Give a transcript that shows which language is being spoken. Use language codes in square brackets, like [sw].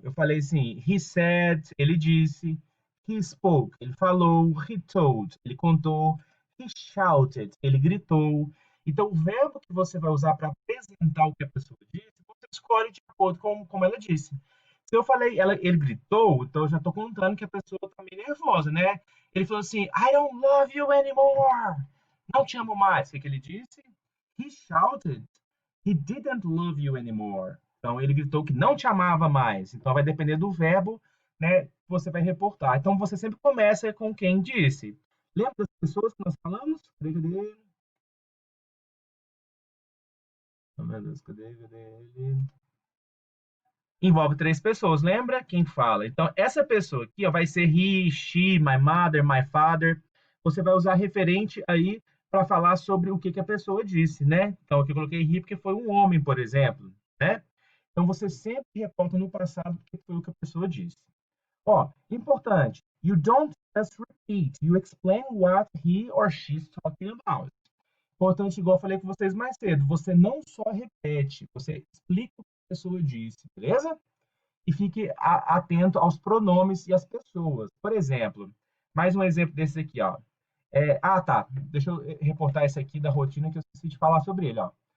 [pt] Eu falei assim, [en] he said, [pt] ele disse, [en] he spoke, [pt] ele falou, [en] he told, [pt] ele contou, [en] he shouted, [pt] ele gritou. Então, o verbo que você vai usar para apresentar o que a pessoa disse, você escolhe de acordo com como ela disse. Se eu falei, ele gritou, então eu já estou contando que a pessoa está meio nervosa, né? Ele falou assim, [en] I don't love you anymore. [pt] Não te amo mais. O que, que ele disse? [en] He shouted, he didn't love you anymore. [pt] Então, ele gritou que não te amava mais. Então, vai depender do verbo, né, que você vai reportar. Então, você sempre começa com quem disse. Lembra das pessoas que nós falamos? Cadê, cadê? Oh, meu Deus, cadê ele? Envolve três pessoas, lembra? Quem fala. Então, essa pessoa aqui ó, vai ser he, she, my mother, my father. Você vai usar referente aí para falar sobre o que, que a pessoa disse, né? Então, aqui eu coloquei he porque foi um homem, por exemplo, né? Então, você sempre reporta no passado o que foi o que a pessoa disse. Ó, importante. [en] You don't just repeat, you explain what he or she's talking about. [pt] Importante, igual eu falei com vocês mais cedo, você não só repete, você explica o que a pessoa disse, beleza? E fique atento aos pronomes e às pessoas. Por exemplo, mais um exemplo desse aqui, ó. Tá. Deixa eu reportar esse aqui da rotina que eu esqueci de falar sobre ele, ó.